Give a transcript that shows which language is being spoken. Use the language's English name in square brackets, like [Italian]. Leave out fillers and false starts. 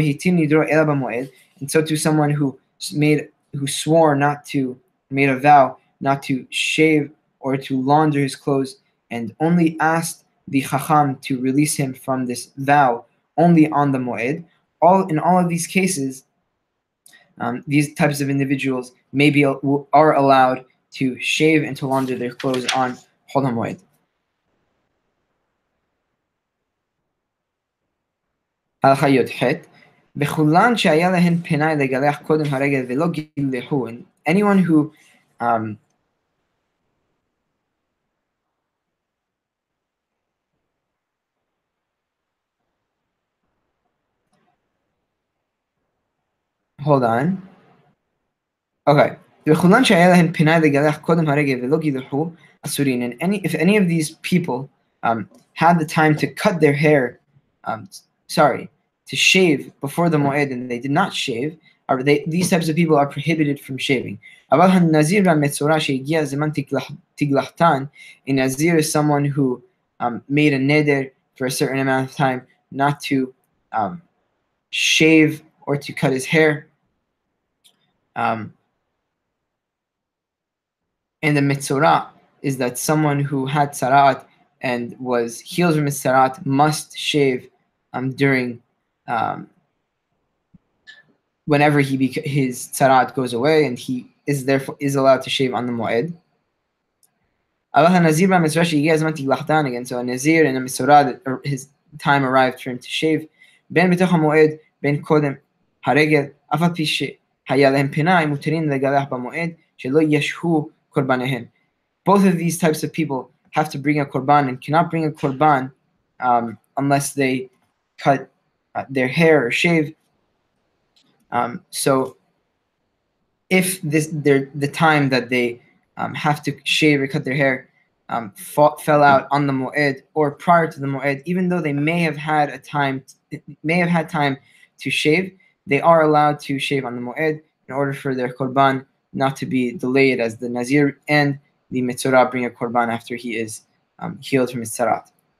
[English] And so to someone who made a vow not to shave or to launder his clothes, and only asked the Chacham to release him from this vow only on the Moed. In all of these cases, these types of individuals are allowed to shave and to launder their clothes on Chol HaMoed. [Hebrew] הלכה י"ח בכולן שהיה להן פנאי לגלח קודם הרגל ולא גילחו. [English] And anyone who hold on. Okay. [Hebrew] בכולן שהיה להן פנאי לגלח קודם הרגל ולא גילחו אסורין. [English] And if any of these people had the time to cut their hair, to shave before the Moed, and they did not shave, these types of people are prohibited from shaving. [Hebrew] אבל הנזיר והמצורע שהגיע זמן תגלחתן, [English] a nazir is someone who made a neder for a certain amount of time not to shave or to cut his hair. And the mitzorah is that someone who had tzaraat and was healed from his tzaraat must shave during whenever his tzaraat goes away, and he is therefore allowed to shave on the Moed. Again, so a nazir and a mitzorah, his time arrived for him to shave. [Hebrew] Ben b'toch haMoed, ben kodem haregel, אף על פי שהיה להם פנאי, מותרים לגלח במועד, שלא ישהו קורבניהם. [English] Both of these types of people have to bring a korban and cannot bring a korban unless they cut their hair or shave. So if the time that they have to shave or cut their hair fell out on the Moed or prior to the Moed, even though they may have had time to shave, they are allowed to shave on the Moed in order for their korban not to be delayed, as the Nazir and the Mitzorah bring a korban after he is healed from his tzarat.